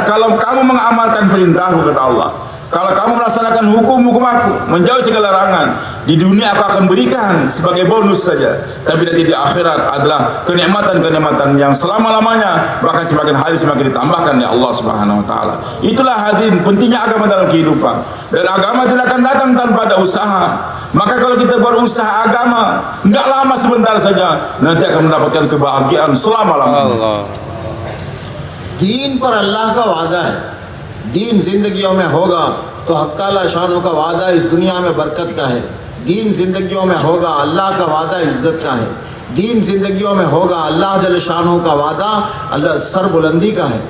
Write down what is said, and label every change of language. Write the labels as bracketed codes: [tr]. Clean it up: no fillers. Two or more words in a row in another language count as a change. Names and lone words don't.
[id] Kalau kamu mengamalkan perintahku, kata Allah, kalau kamu melaksanakan hukum-hukum aku, menjauhi segala larangan, di dunia aku akan berikan sebagai bonus saja, tapi nanti di akhirat adalah kenikmatan-kenikmatan yang selama-lamanya, bahkan semakin hari semakin ditambahkan ya Allah [ar] Subhanahu wa taala. [id] Itulah hadirin pentingnya agama dalam kehidupan. Dan agama tidak akan datang tanpa ada usaha. Maka kalau kita berusaha agama, enggak lama, sebentar saja nanti akan mendapatkan kebahagiaan selama-lamanya. [ur] دین پر اللہ کا وعدہ ہے. دین زندگیوں میں ہوگا تو حق تعالی شانوں کا وعدہ اس دنیا میں برکت کا ہے. دین زندگیوں میں ہوگا اللہ کا وعدہ عزت کا ہے. دین زندگیوں میں ہوگا اللہ جل شانوں کا وعدہ اللہ سر بلندی کا ہے.